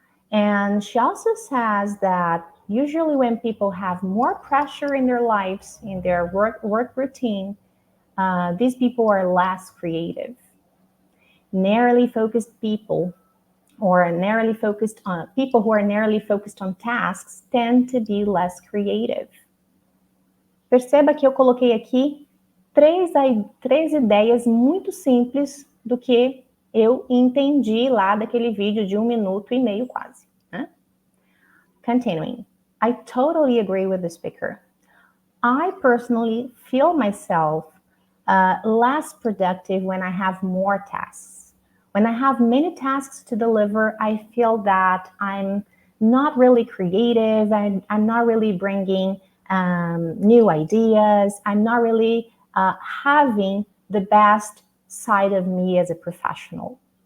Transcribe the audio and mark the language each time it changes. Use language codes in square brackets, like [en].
[en] And she also says that usually when people have more pressure in their lives, in their work routine, these people are less creative. Narrowly focused people, or narrowly focused on people who are narrowly focused on tasks, tend to be less creative. [pt] Perceba que eu coloquei aqui três ideias muito simples do que eu entendi lá daquele vídeo de 1 minuto e meio quase. [en] Né? Continuing. I totally agree with the speaker. I personally feel myself less productive when I have more tasks. When I have many tasks to deliver, I feel that I'm not really creative, I'm not really bringing new ideas, I'm not really having the best side of me as a professional.